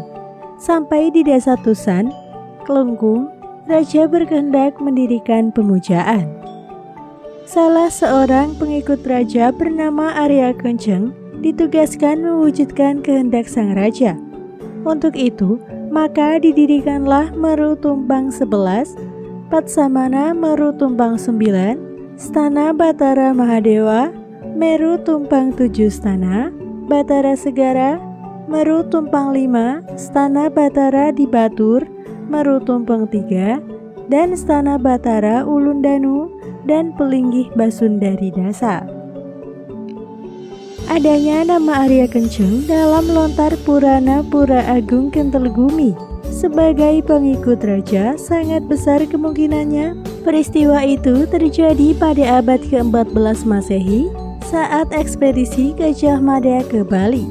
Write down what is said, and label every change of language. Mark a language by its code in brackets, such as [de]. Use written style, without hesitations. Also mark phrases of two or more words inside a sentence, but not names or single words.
[id] Sampai di Desa Tusan, Klungkung, raja berkehendak mendirikan pemujaan. Salah seorang pengikut raja bernama Arya Kenceng ditugaskan mewujudkan kehendak sang raja. Untuk itu, maka didirikanlah Meru Tumpang 11, Patsamana Meru Tumpang 9, Stana Batara Mahadewa, Meru Tumpang 7 Stana, Batara Segara, Meru Tumpang 5, Stana Batara di Batur, Meru Tumpang 3, dan Stana Batara Ulundanu, dan Pelinggih Basundari Dasa. Adanya nama Arya Kenceng dalam lontar Purana Pura Agung Kentelgumi sebagai pengikut raja sangat besar kemungkinannya peristiwa itu terjadi pada abad ke-14 Masehi saat ekspedisi Gajah Mada ke Bali.